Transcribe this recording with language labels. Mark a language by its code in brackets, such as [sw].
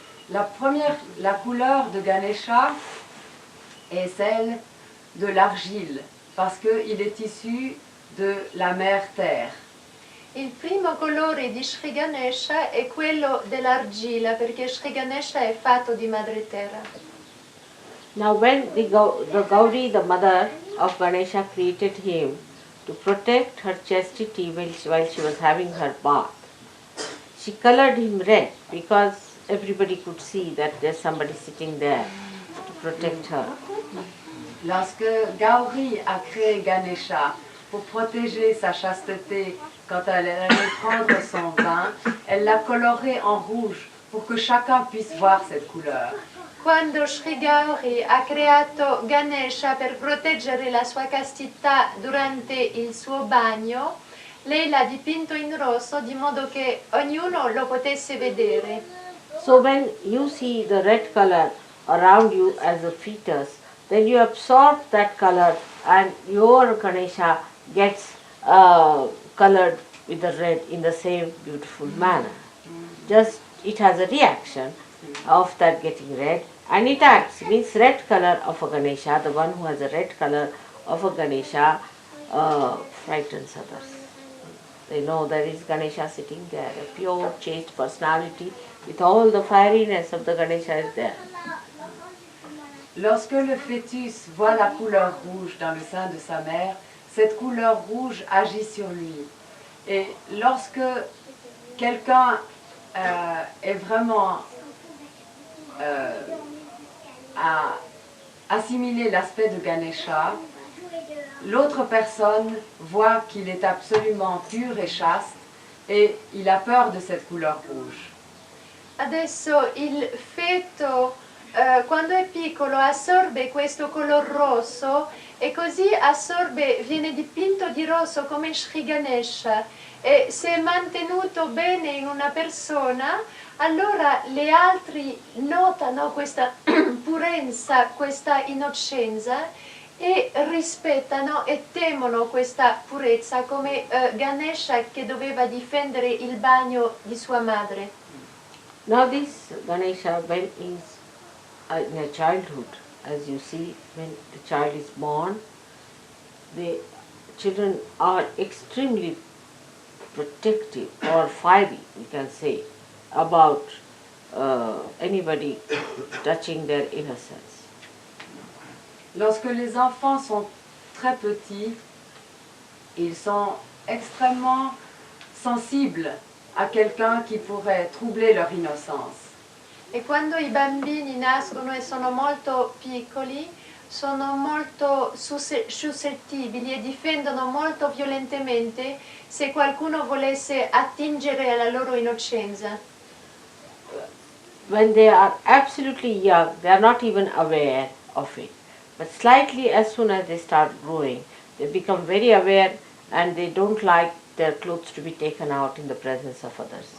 [fr] La couleur de Ganesha est celle de l'argile, parce qu'il est issu de la mère terre. [it] Il primo colore di Sri Ganesha è quello dell'argilla, perché Sri Ganesha è fatto di madre terra. [en] Now when the Gauri, the mother of Ganesha, created him to protect her chastity while she was having her bath, she colored him red because everybody could see that there's somebody sitting there to protect her. [fr] Lorsque Gauri a créé Ganesha pour protéger sa chasteté quand elle allait prendre son bain, elle l'a coloré en rouge pour que chacun puisse voir cette couleur. [it] Quando Sri Gauri ha creato Ganesha per proteggere la sua castità durante il suo bagno, lei l'ha dipinto in rosso di modo che ognuno lo potesse vedere. [en] So when you see the red color around you as a fetus, then you absorb that color and your Ganesha gets colored with the red in the same beautiful manner. Just it has a reaction of that getting red, and it acts, means red color of a Ganesha, the one who has a red color of a Ganesha frightens others. They know there is Ganesha sitting there, a pure chaste personality with all the fieriness of the Ganesha is there. [fr] Lorsque le fœtus voit la couleur rouge dans le sein de sa mère, cette couleur rouge agit sur lui. Et lorsque quelqu'un est vraiment à assimiler l'aspect de Ganesha, l'autre personne voit qu'il est absolument pur et chaste et il a peur de cette couleur rouge. [it] Adesso il feto quando è piccolo assorbe questo color rosso e così viene dipinto di rosso come Sri Ganesha, e se è mantenuto bene in una persona, allora le altri notano questa purezza, questa innocenza e rispettano e temono questa purezza come Ganesha che doveva difendere il bagno di sua madre. [en] Now this Ganesha, when is in a childhood, as you see, when the child is born, the children are extremely protective or fiery, we can say, about anybody touching their innocence. [fr] Lorsque les enfants sont très petits, ils sont extrêmement sensibles à quelqu'un qui pourrait troubler leur innocence. [it] E quando i bambini nascono e sono molto piccoli, sono molto suscettibili e difendono molto violentemente se qualcuno volesse attingere alla loro innocenza. [en] When they are absolutely young, they are not even aware of it. But slightly as soon as they start growing, they become very aware and they don't like their clothes to be taken out in the presence of others.